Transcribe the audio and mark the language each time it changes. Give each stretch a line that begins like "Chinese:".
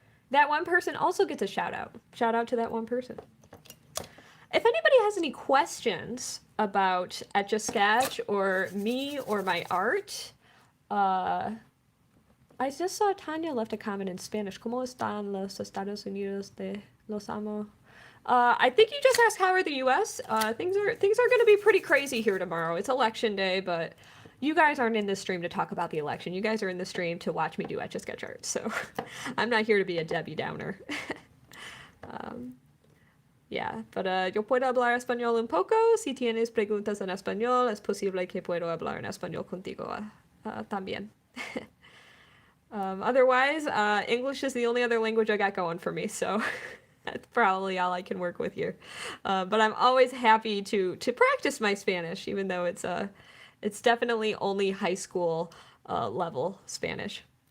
English: That one person also gets a shout out. Shout out to that one person. If anybody has any questions about Etch-A-Sketch or me or my art, I just saw Tanya left a comment in Spanish.
Spanish: ¿Cómo están los Estados Unidos de los amo?
English: I think you just asked how are the U.S. Things are going to be pretty crazy here tomorrow. It's election day, but you guys aren't in this stream to talk about the election. You guys are in the stream to watch me do Etch-A-Sketch art. So I'm not here to be a Debbie Downer. Yeah, but
Spanish: yo puedo hablar español un poco. Si tienes preguntas en español, es posible que puedo hablar en español contigo también.
English: Otherwise, English is the only other language I got going for me, so that's probably all I can work with here. But I'm always happy to practice my Spanish, even though it's definitely only high school level Spanish.